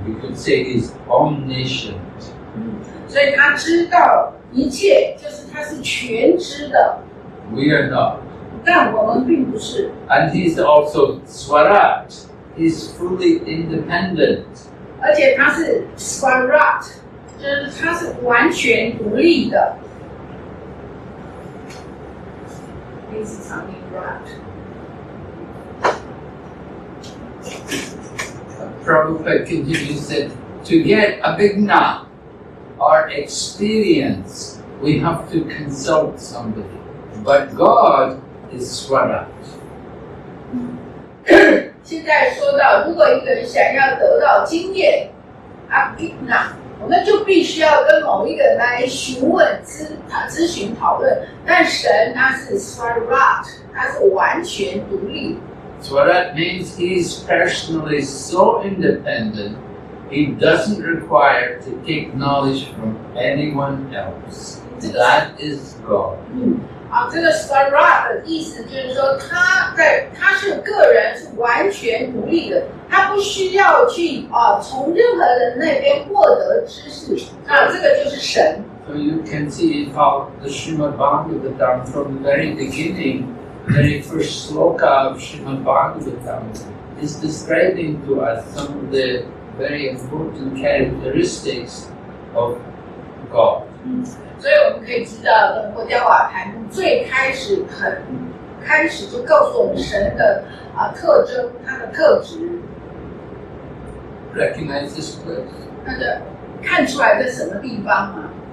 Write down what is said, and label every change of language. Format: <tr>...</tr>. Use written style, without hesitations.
<en>We could say he's omniscient.</en> <zh>所以他知道一切，就是他是全知的，</zh> <en>We are not.</en> <zh>但我们并不是。</zh> <en>And he's also Swarat. He's fully independent.</en> <zh>而且他是 Swarat， 就是他是完全独立的。</zh> <en>This is something right. Prabhupada continues said, to get a bigna or experience, we have to consult somebody. But God is Swarat.</en> <zh>现在说到，如果一个人想要得到经验，Abhigna， 我们就必须要跟某一个人来询问、咨询、讨论。但神他是 Swarat， 他是完全独立。</zh> <en>Swarat means he's personally so independent, he doesn't require to take knowledge from anyone else. That is God.</en> <zh>这个 Swarat 的意思就是说，他是个人，是完全独立的，他不需要去从任何人那边获得知识。这个就是神。</zh> <en>So you can see how the Srimad Bhagavatam from the very beginning, the very first sloka of Srimad Bhagavatam is describing to us some of the very important characteristics of God.</en> <zh>所以我们可以知道，国家瓦坛最开始就告诉我们神的特征，他的特质。</zh> <en>Recognize this place?</en> <zh>那个看出来在什么地方吗？</zh>